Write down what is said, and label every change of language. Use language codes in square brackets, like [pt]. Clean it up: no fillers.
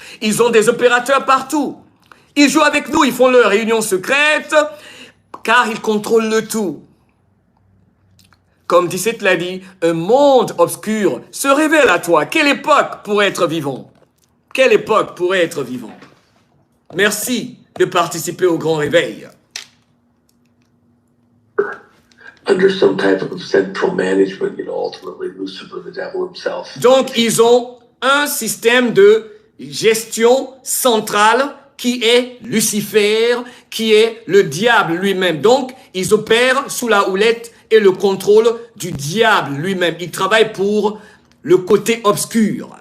[fr] Ils ont des opérateurs partout. Ils jouent avec nous. Ils font leurs réunions secrètes car ils contrôlent le tout. Comme 17 l'a dit, un monde obscur se révèle à toi. Quelle époque pourrait être vivant? Quelle époque pourrait être vivant? Merci de participer au grand réveil. [en] Under some type of central management, ultimately Lucifer, the devil himself. [fr] Donc, ils ont un système de gestion centrale qui est Lucifer, qui est le diable lui-même. Donc, ils opèrent sous la houlette et le contrôle du diable lui-même. Ils travaillent pour le côté obscur.